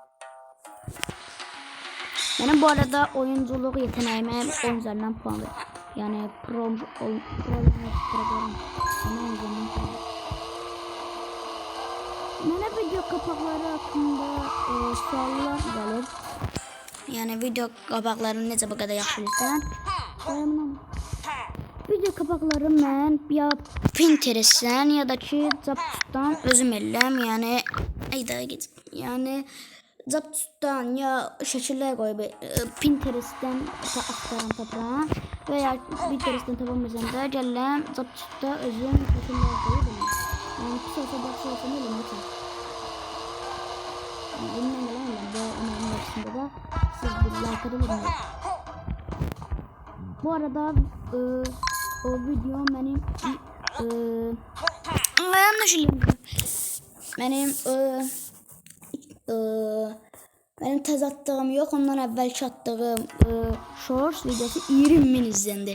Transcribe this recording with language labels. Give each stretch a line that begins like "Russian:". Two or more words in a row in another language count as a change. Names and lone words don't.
Turkish: Benim bu arada oyunculuk yeteneğime 10 üzerinden puan ver. Yani pro Bana video kapakları hakkında suallar gelir.
Azerbaijani: Yani video kapaklarını necə bu qədər yaxşı bilirsən? Video kapakları mən ya Pinterest'ten ya da ki Zaptus'tan özüm eləm. Yani yani Zaptus'tan ya şəkillər qoyub Pinterest'ten axtaran veya Pinterest'ten tapamasam da gələm Zaptus'ta özüm şəkillər qoyub.
Turkish: Yani pis olsa baxsa olsa ne bilmem. Elimden gelen bu önemli aslında da siz bir like atın. Bu arada o video benim benim tez attığım yok, ondan evvelki attığım shorts videosu 20.000 izlendi.